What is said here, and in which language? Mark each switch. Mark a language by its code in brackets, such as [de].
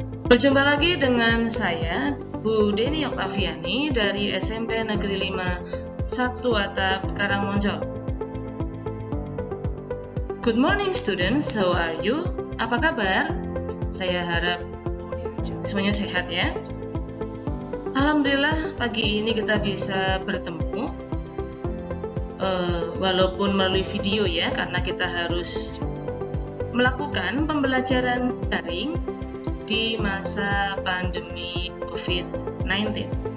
[id] Berjumpa lagi dengan saya, Bu Deni Oktaviani dari SMP Negeri 5 1 Atap Karangmonco. [en] Good morning students, how are you? [id] Apa kabar? Saya harap semuanya sehat ya. Alhamdulillah pagi ini kita bisa bertemu walaupun melalui video ya, karena kita harus melakukan pembelajaran daring di masa pandemi COVID-19.